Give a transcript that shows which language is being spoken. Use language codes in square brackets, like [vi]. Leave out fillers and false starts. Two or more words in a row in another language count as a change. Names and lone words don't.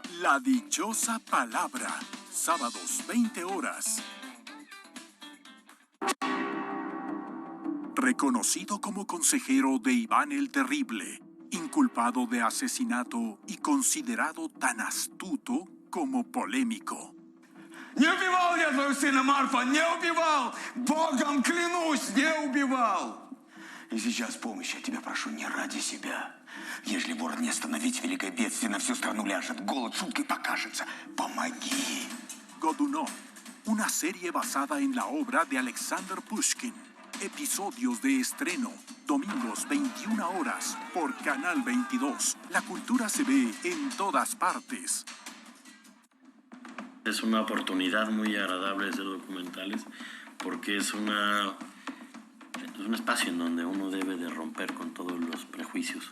[es] La Dichosa Palabra, sábados 20 horas. Reconocido como consejero de Iván el Terrible, inculpado de asesinato y considerado tan astuto como polémico. [ru] Не убивал я твою сына Марфа, не убивал! Богом клянусь, не убивал! И сейчас помощи я тебя прошу не ради себя, Если вор не остановить, великое бедствие на всю страну ляжет. Голод шуткой покажется. Помоги. [es] Godunov, una serie basada en la obra de Alexander Pushkin. Episodios de estreno, domingos 21 horas por Canal 22. La cultura se ve en todas partes. Es una oportunidad muy agradable hacer documentales porque es un espacio en donde uno debe de romper con todos los prejuicios.